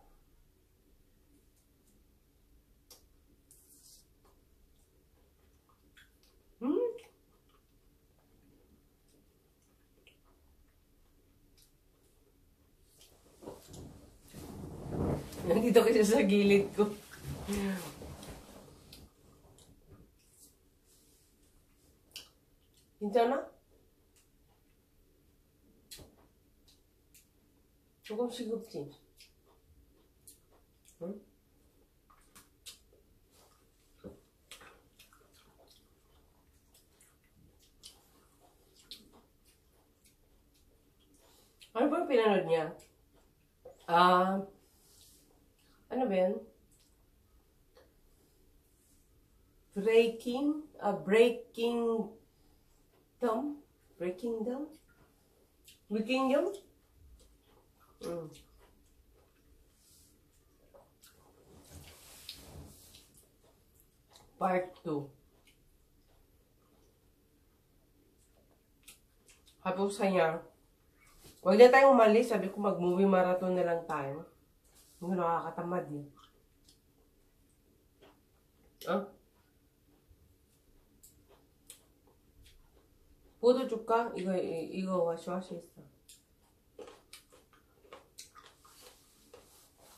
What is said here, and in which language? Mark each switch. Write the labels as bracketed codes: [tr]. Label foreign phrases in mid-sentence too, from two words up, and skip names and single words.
[tl] Nandito kasi sa gilid ko. Hinta na? [ko] 조금씩 굽지. 응? [tl] Ano ba yung pinanood niya? Ano ba yun? Breaking Down? Breaking Down? Part 2. Tapos kanya, huwag na tayong umalis. Sabi ko, mag-movie marathon na lang tayo. Hindi nakakatamad eh. [ko] 포도 줄까? 이거 와시와시 있어.